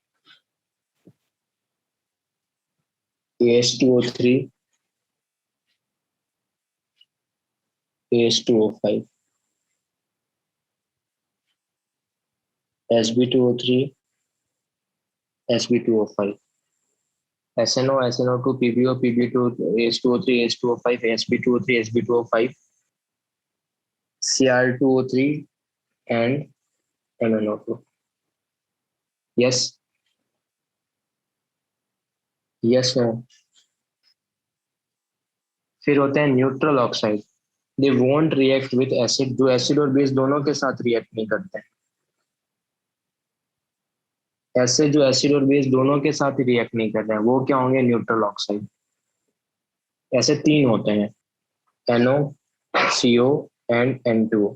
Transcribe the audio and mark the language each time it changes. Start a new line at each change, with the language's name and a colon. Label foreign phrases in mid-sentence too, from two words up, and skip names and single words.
English: AH2O3, AH2O5, Sb2O3, Sb2O5, SNO, SNO2, PbO, PbO2, AH2O3, AH2O5, Sb2O3, Sb2O5, Cr2O3 and MnO2. Yes, yes, no.
Hindi: फिर होते हैं
English: neutral oxide. They won't react with acid.
Hindi: जो एसिड और बेस दोनों के साथ रिएक्ट नहीं करते हैं. ऐसे जो एसिड और बेस दोनों के साथ ही रिएक्ट नहीं कर रहे हैं वो क्या होंगे?
English: neutral oxide.
Hindi: ऐसे तीन होते हैं, NO, CO एंड N2O.